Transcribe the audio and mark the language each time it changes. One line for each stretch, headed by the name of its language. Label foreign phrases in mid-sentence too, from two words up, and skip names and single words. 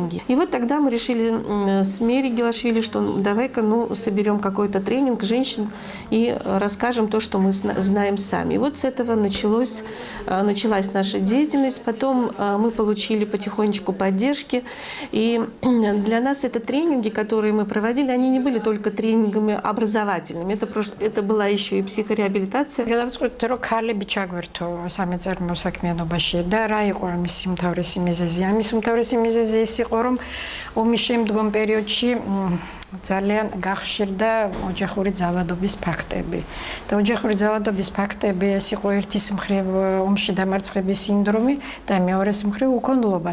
Russian: И вот тогда мы решили с Мерей Гелашвили, что давай-ка соберем какой-то тренинг женщин и расскажем то, что мы знаем сами. И вот с этого началась наша деятельность. Потом мы получили потихонечку поддержки. И для нас это тренинги, которые мы проводили, они не были только тренингами образовательными. Это была еще и психореабилитация.
Georgian: და რა იყო ამის უმთავრესი მიზეზი? ამის უმთავრესი მიზეზი ის იყო, რომ ომის შემდგომ პერიოდში ძალიან გახშირდა ოჯახური ძალადობის ფაქტები. და ოჯახური ძალადობის ფაქტები ეს იყო ერთის მხრივ ომში დამარცხების სინდრომი და მეორეს მხრივ უკონლობა.